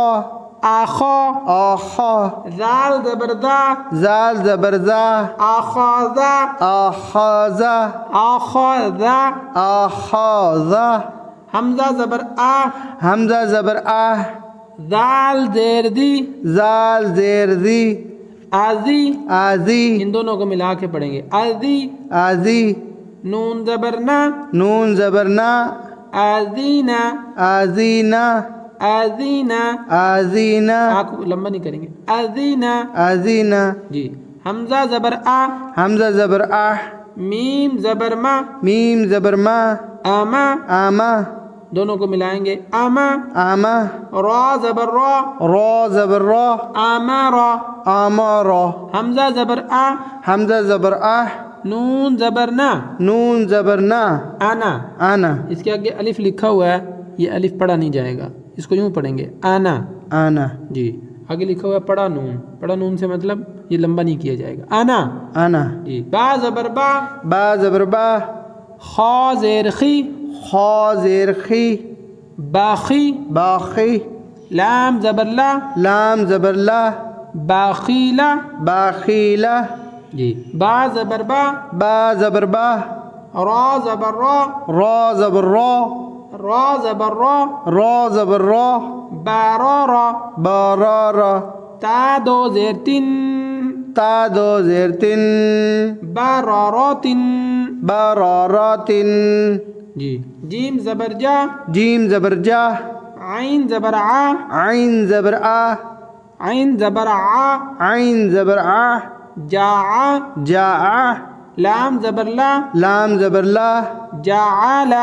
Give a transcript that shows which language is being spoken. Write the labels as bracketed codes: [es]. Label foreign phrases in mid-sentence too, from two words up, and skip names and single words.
[ar] آخا. آخا. [ur] زال زبر دا، زال زبر زا، [ar] آخاذا، آخازا، آخاذا. آخازا. [ur] حمزہ زبر آ، حمزہ زبر آ، زال زیر دی، زال زیر زی، [ar] آزی. آزی، [ur] ان دونوں کو ملا کے پڑھیں گے، آزی. [ar] آزی. [ur] نون زبر نا، نون زبر نا، [ar] آزینا، آزینا، آزینا. آزینا، [ur] آنکھ لمبا نہیں کریں گے، آزینا. [ar] آزینا. [ur] جی. حمزہ زبر آ، حمزہ زبر آ، میم زبر ما، میم زبر ما، [ar] آما. آما، [ur] دونوں کو ملائیں گے، [ar] آما. آما. [ur] را زبر را، را زبر را، [ar] آمارا. آمارا. [ur] حمزہ زبر آ، حمزہ زبر آ، نون زبر نا، نون زبر نا، [ar] آنا. آنا. [ur] اس کے آگے الف لکھا ہوا ہے، یہ الف پڑھا نہیں جائے گا، اس کو یوں پڑھیں گے، آنا. [ar] آنا. [ur] جی. آگے لکھا ہوا ہے پڑھا نون، پڑھا نون سے مطلب یہ لمبا نہیں کیا جائے گا، آنا. [ar] آنا. [ur] جی. با زبر با، با زبر با، خا زیر خی، خا زیر خی، [ar] باخی. باخی. [ur] لام زبر لا، لام زبر لا، [ar] باخیلا. باخیلا. [ur] جی. با زبر با، با زبر با، را زبر را، را زبر را، را زبر را، را زبر را، [ar] بارا را. بارا را. [ur] تا دو زیر تن، تا دو زیر تن، [ar] براراتن. براراتن. [ur] جی. جیم زبر جا، جیم زبر جا، عین زبر آ، عین زبر آ، عین زبر آ، عین زبر آ، [ar] جاع. جاع. [ur] لام زبر لا، لام زبر لا، [ar] جعالا.